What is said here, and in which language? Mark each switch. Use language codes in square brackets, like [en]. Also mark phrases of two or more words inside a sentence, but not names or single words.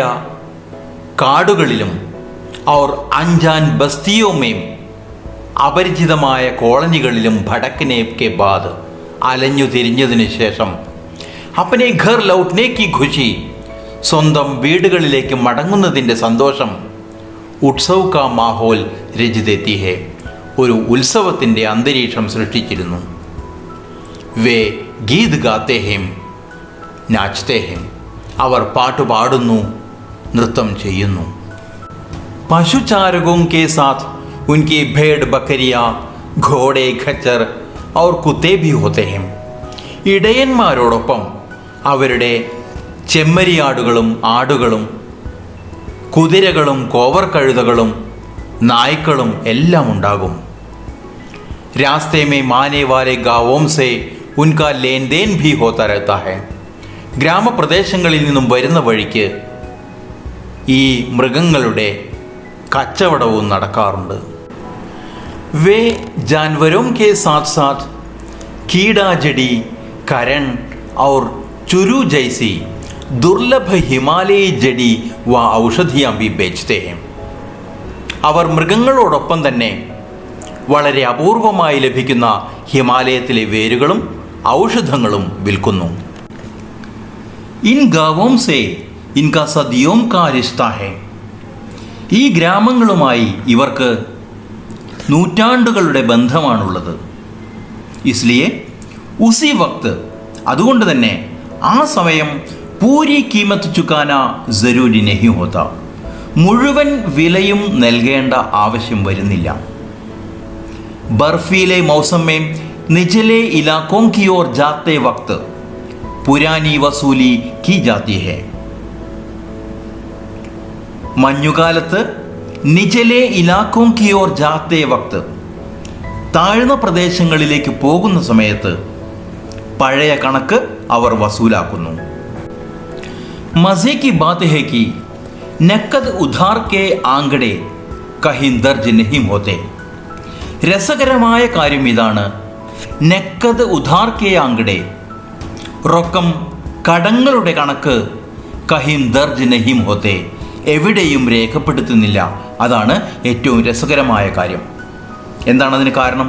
[hi] കാടുകളിലും और अनजान बस्तियों में [ml] അപരിചിതമായ കോളനികളിലും [hi] भटकने के बाद [ml] അലഞ്ഞു തിരിഞ്ഞതിന് ശേഷം [hi] अपने घर लौटने की खुशी [ml] സ്വന്തം വീടുകളിലേക്ക് മടങ്ങുന്നതിൻ്റെ സന്തോഷം [hi] उत्सव का माहौल रच देती है [ml] ഒരു ഉത്സവത്തിൻ്റെ അന്തരീക്ഷം സൃഷ്ടിച്ചിരുന്നു. [hi] वे गीत गाते हैं नाचते हैं [ml] അവർ പാട്ടുപാടുന്നു, നൃത്തം ചെയ്യുന്നു. [hi] പശുചാരകോं के साथ उनकी भेड़ बकरियां घोड़े खच्चर और कुत्ते भी होते हैं. [ml] ഇടയന്മാരോടൊപ്പം അവരുടെ ചെമ്മരിയാടുകളും ആടുകളും കുതിരകളും കോവർക്കഴുതകളും നായ്ക്കളും എല്ലാം ഉണ്ടാകും. [hi] रास्ते में माने वाले गांवों से उनका लेन देन भी होता रहता है. [ml] ഗ്രാമപ്രദേശങ്ങളിൽ നിന്നും വരുന്ന വഴിക്ക് ഈ മൃഗങ്ങളുടെ കച്ചവടവും നടക്കാറുണ്ട്. [hi] वे जानवरों के साथ साथ कीड़ा जड़ी करण और चुरू जैसी दुर्लभ हिमालयी जड़ी व औषधियां भी बेचते हैं. [ml] അവർ മൃഗങ്ങളോടൊപ്പം തന്നെ വളരെ അപൂർവമായി ലഭിക്കുന്ന ഹിമാലയത്തിലെ വേരുകളും ഔഷധങ്ങളും വിൽക്കുന്നു. [hi] इन गांवों से इनका सदियों का रिश्ता है [ml] ഈ ഗ്രാമങ്ങളുമായി ഇവർക്ക് നൂറ്റാണ്ടുകളുടെ ബന്ധമാണുള്ളത്. [hi] इसलिए उसी वक्त, [ml] അതുകൊണ്ട് തന്നെ ആ സമയം [hi] पूरी कीमत चुकाना जरूरी नहीं होता, [ml] മുഴുവൻ വിലയും നൽകേണ്ട ആവശ്യം വരുന്നില്ല. [hi] बर्फीले मौसम में निचले इलाकों की ओर जाते वक्त पुरानी वसूली की जाती है. മഞ്ഞുകാലത്ത് निचले इलाकों की ओर जाते वक्त, [ml] താഴ്ന്ന പ്രദേശങ്ങളിലേക്ക് പോകുന്ന സമയത്ത് പഴയ കണക്ക് അവർ വസൂലാക്കുന്നു. [hi] മസേ की बात है कि नकद उधार के आंकड़े कहीं दर्ज नहीं होते. [ml] രസകരമായ കാര്യം ഇതാണ്, [hi] नकद उधार के आंकड़े, [ml] റൊക്കം കടങ്ങളുടെ കണക്ക് [hi] कहीं दर्ज नहीं होते, [ml] എവിടെയും രേഖപ്പെടുത്തുന്നില്ല. അതാണ് ഏറ്റവും രസകരമായ കാര്യം. എന്താണ് അതിന് കാരണം?